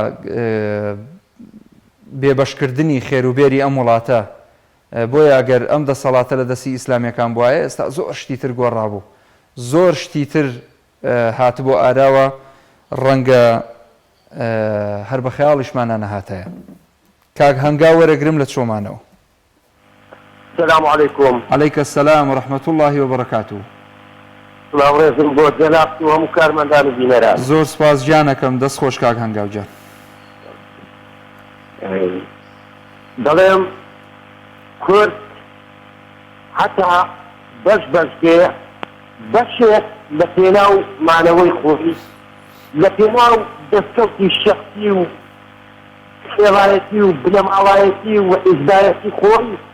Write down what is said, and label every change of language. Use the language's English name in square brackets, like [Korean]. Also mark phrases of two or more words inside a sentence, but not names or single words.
[Central Kurdish] بێبەشکردنی خێروبێری ئەم وڵاتە بۆیە ئەگەر ئەم دەسەڵاتە لە دەستی ئیسلامیەکان بواە ئێستا زۆر شتیتر گۆڕابوو زۆر شتیتر هاتبوو ئاراوە ڕەنگە هەر بە خەیاڵیشمانە نەهاتەیە. کاک هەنگا وەرەگرم لە چۆمانەوە. [Arabic] السلام عليكم. عليك السلام ورحمة الله وبركاته. [Central Kurdish] سلام ڕێزم بۆ جەناب و هەموو کارمەندان و بینەران. زۆر سپاس گیانەکەم دەست خۆش کاک هەنگاوجان. دەڵێم کورد حتا بەش بەشێ بەشێک لە پێناو مانەوەی خۆی لە پێناو دەستکەوتی شەخسی و خێڵایەتی و بنەماڵایەتی و ئیزدایەتی خۆی